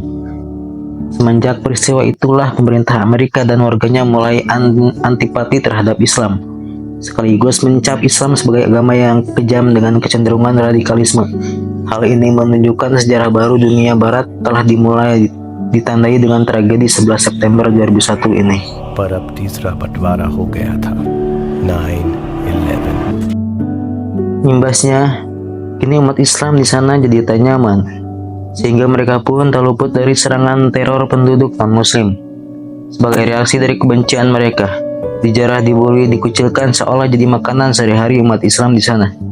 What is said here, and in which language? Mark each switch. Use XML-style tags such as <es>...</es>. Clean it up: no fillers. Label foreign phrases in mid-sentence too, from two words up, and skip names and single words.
<id>Semenjak peristiwa itulah pemerintah Amerika dan warganya mulai antipati terhadap Islam, sekaligus mencap Islam sebagai agama yang kejam dengan kecenderungan radikalisme. Hal ini menunjukkan sejarah baru dunia barat telah dimulai, ditandai dengan tragedi 11 September 2001 ini.</id> <hi>पर अब तीसरा बंटवारा हो गया था 9/11</hi> <id>Imbasnya, kini umat Islam di sana jadi tak nyaman, sehingga mereka pun tak luput dari serangan teror penduduk non-Muslim. Sebagai reaksi dari kebencian mereka, dijarah, dibully, dikucilkan seolah jadi makanan sehari-hari umat Islam di sana.</id>